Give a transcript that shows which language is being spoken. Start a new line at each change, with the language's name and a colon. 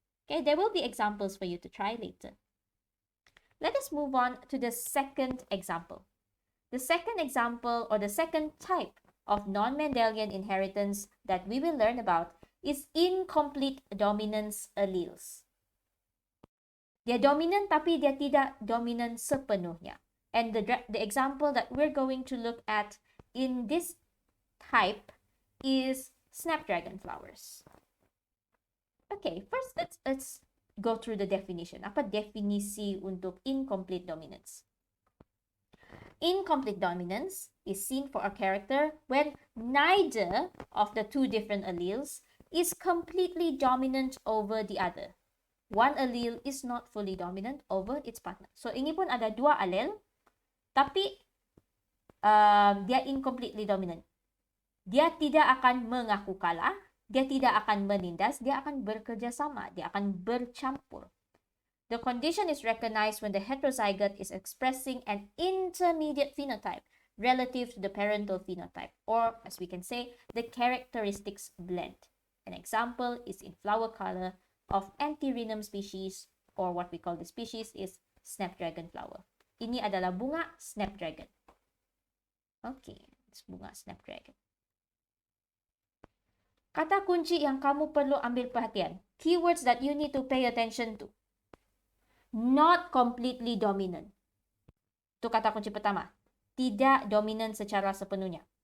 English: Okay, there will be examples for you to try later. Let us move on to the second example. The second example, or the second type of non-Mendelian inheritance that we will learn about, is incomplete dominance alleles.
Malay: Dia dominant tapi dia tidak dominant sepenuhnya.
English: And the example that we're going to look at in this type is snapdragon flowers. Okay, first let's go through the definition.
Malay: Apa definisi untuk
English: incomplete dominance? Incomplete dominance is seen for a character when neither of the two different alleles is completely dominant over the other. One allele is not fully dominant over its partner.
Malay: So ini pun ada dua allele, tapi dia incompletely dominant. Dia tidak akan mengaku kalah, dia tidak akan menindas, dia akan bekerja sama, dia akan bercampur.
English: The condition is recognized when the heterozygote is expressing an intermediate phenotype relative to the parental phenotype, or as we can say, the characteristics blend. An example is in flower color of Antirrhinum species, or what we call the species is snapdragon flower.
Malay: Ini adalah bunga snapdragon. Okay,
English: it's
Malay: bunga snapdragon. Kata kunci yang kamu perlu ambil perhatian.
English: Keywords that you need to pay attention to. Not completely dominant.
Malay: Itu kata kunci pertama. Tidak dominant secara sepenuhnya.